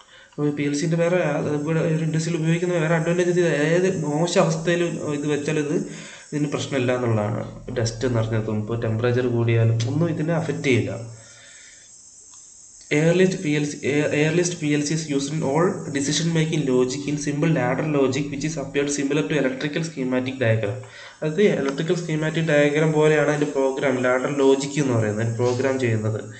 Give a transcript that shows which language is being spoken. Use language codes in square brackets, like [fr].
[ml] അപ്പോൾ PLCൻ്റെ വേറെ ഇവിടെ ഇൻഡസ്ട്രിയിൽ ഉപയോഗിക്കുന്ന വേറെ അഡ്വാൻറ്റേജ്, ഏത് മോശം അവസ്ഥയിൽ ഇത് വെച്ചാൽ ഇതിന് പ്രശ്നമില്ല എന്നുള്ളതാണ്. ഡസ്റ്റ് നിറഞ്ഞതും ഇപ്പോൾ ടെമ്പറേച്ചർ കൂടിയാലും ഒന്നും ഇതിനെ അഫക്റ്റ് ചെയ്യില്ല. [en] Earliest PLC is used in all decision-making logic in simple ladder logic which is appeared similar to electrical schematic diagram. [ml] അത് ഇലക്ട്രിക്കൽ സ്കീമാറ്റിക് ഡയഗ്രാം പോലെയാണ് അതിൻ്റെ പ്രോഗ്രാം, ലാഡർ ലോജിക് എന്ന് പറയുന്നത്, പ്രോഗ്രാം ചെയ്യുന്നത്.